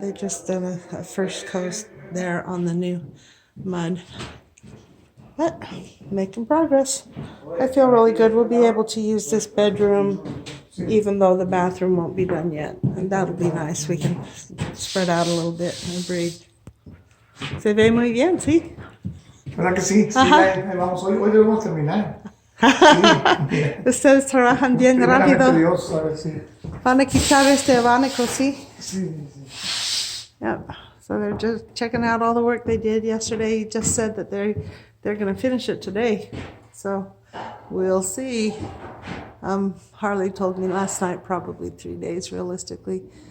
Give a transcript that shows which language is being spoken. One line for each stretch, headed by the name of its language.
English: They just done a first coat there on the new mud. But making progress. I feel really good. We'll be able to use this bedroom even though the bathroom won't be done yet. And that'll be nice. We can spread out a little bit and breathe.
Spanish: Se ve muy bien, ¿sí? ¿Verdad que sí? Sí, ahí vamos. Hoy debemos terminar. Sí. Ustedes trabajan bien rápido. Dios, a ver, sí. Van a quitar este abanico, ¿sí? Sí.
English: Yep. So they're just checking out all the work they did yesterday. He just said that they're going to finish it today. So we'll see. Harley told me last night probably 3 days realistically.